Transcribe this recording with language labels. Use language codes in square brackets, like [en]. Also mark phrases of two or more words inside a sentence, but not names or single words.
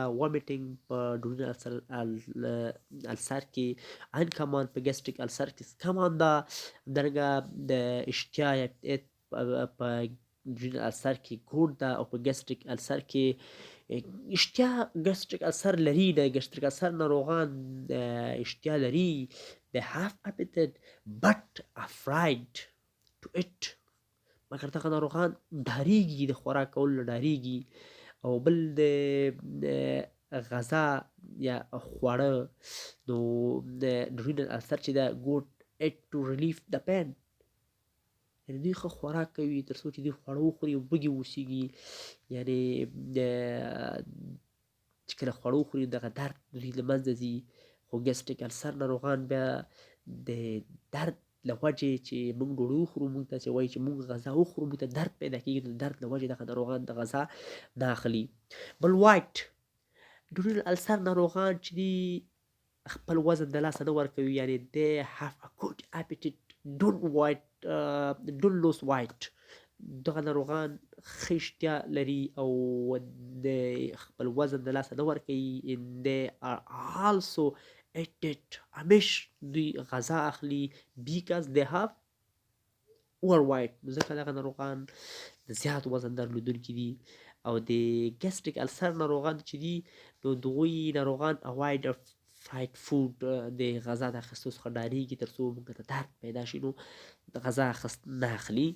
[ps] وامیټینګ په ډوډینل السر کې ان کمان، په ګیسټریک السر کې کمان ده. همدارنګه د اشتها په ډوډینل السر کې ګوډ ده او په ګیسټریک السر کې اشتها ګیسټریک السر لري. د ګیسټریک السر ناروغان اشتها لري. [en] they have appetite but afraid to eat، [ps] مګر دغه ناروغان ډارېږي، د خوراک کولو نه ډارېږي. او بل د غذا یا خواړه نو د ډوډینل السر چې ده ګوډ [en] eat to relieve the pain، [ps] یعنې دوی ښه خوراک کوي تر څو چې دوی خواړه وخوري او وږي واوسېږي، یعنې چې کله خواړه وخوري دغه درد دوی له منځه ځي. خو ګیسټریک السر ناروغان بیا د درد له وجې چې موږ ډوډۍ وخورو، موږ ته چې وایي چې موږ غذا وخورو موږ ته درد پیدا کېږي، نو د درد له وجې دغه ناروغان د غذا نه اخلي. بل وایټ ډوډینل السر ناروغان چې دي خپل وزن د لاسه نه ورکوي، یعنې [en] they have a good appetite don't lose weight، [ps] دغه ناروغان ښه اشتها لري او د خپل وزن د لاسه نه ورکوي. [en] they are also eat it، [ps] همیش دوی غذا اخلي [en] because they have overweight، [ps] ځکه دغه ناروغان د زیات وزن درلودونکي دي. او د ګیسټریک السر ناروغان چې دي نو دغوی ناروغان [en] avoid fried food, [ps] د غذا د اخیستو څخه ډارېږي تر څو موږ ته درد پیدا شي، نو د غذا اخیست نه اخلي.